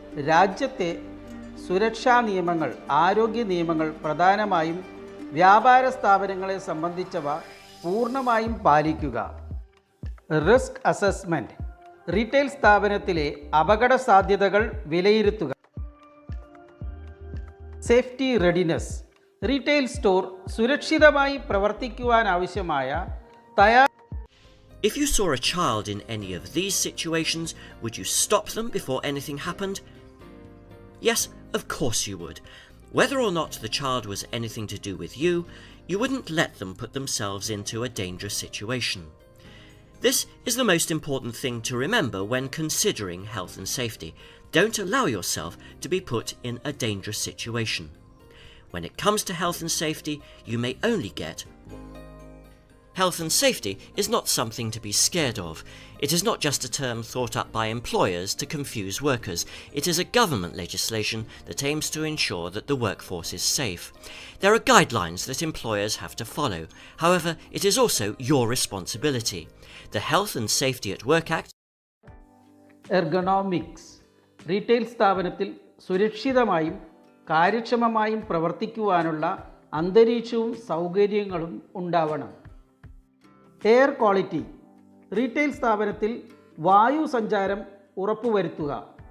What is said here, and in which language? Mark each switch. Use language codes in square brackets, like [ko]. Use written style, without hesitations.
[ml] രാജ്യത്തെ സുരക്ഷാ നിയമങ്ങൾ, ആരോഗ്യ നിയമങ്ങൾ പ്രധാനമായും വ്യാപാര സ്ഥാപനങ്ങളെ സംബന്ധിച്ചവ പൂർണ്ണമായും പാലിക്കുക. Risk assessment. റീറ്റെയിൽ സ്ഥാപനത്തിലെ അപകട സാധ്യതകൾ വിലയിരുത്തുക. Safety readiness. റീറ്റെയിൽ സ്റ്റോർ സുരക്ഷിതമായി പ്രവർത്തിക്കുവാനാവശ്യമായ തയ്യാർ. [en] If you saw a child in any of these situations, would you stop them before anything happened? Yes, of course you would. Whether or not the child was anything to do with you, you wouldn't let them put themselves into a dangerous situation. This is the most important thing to remember when considering health and safety. Don't allow yourself to be put in a dangerous situation. When it comes to health and safety, you may only get health and safety is not something to be scared of. It is not just a term thought up by employers to confuse workers. It is a government legislation that aims to ensure that the workforce is safe. There are guidelines that employers have to follow. However, it is also your responsibility. The Health and Safety at Work Act. [ml] Ergonomics. Retail സ്ഥാപനത്തിൽ സുരക്ഷിതമായും കാര്യക്ഷമമായും പ്രവർത്തിക്കുവാനുള്ള അന്തരീക്ഷവും സൗകര്യങ്ങളും ഉണ്ടാവണം. Air quality. Retail സ്ഥാപനത്തിൽ വായു സഞ്ചാരം ഉറപ്പുവരുത്തുക.